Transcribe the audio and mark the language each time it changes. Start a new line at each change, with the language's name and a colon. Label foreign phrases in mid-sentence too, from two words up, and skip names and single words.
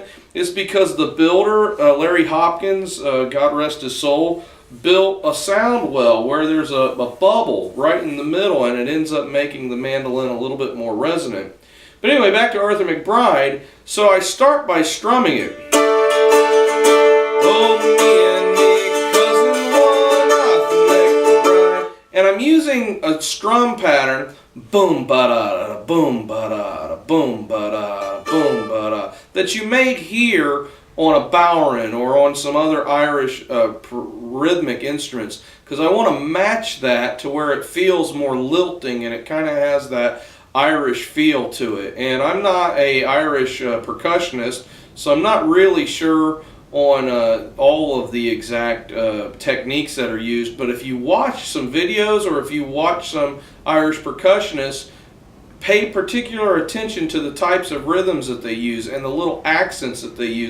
English: It's because the builder, Larry Hopkins, God rest his soul, built a sound well where there's a bubble right in the middle, and it ends up making the mandolin a little bit more resonant. But anyway, back to Arthur McBride. So I start by strumming it. Oh, me and me, cousin, one Arthur McBride. And I'm using a strum pattern, boom ba da da, boom ba da da, boom ba da, boom ba da, that you made here on a bowrin or on some other Irish rhythmic instruments, because I want to match that to where it feels more lilting and it kind of has that Irish feel to it. And I'm not a Irish percussionist, so I'm not really sure on all of the exact techniques that are used, but if you watch some videos or if you watch some Irish percussionists, pay particular attention to the types of rhythms that they use and the little accents that they use.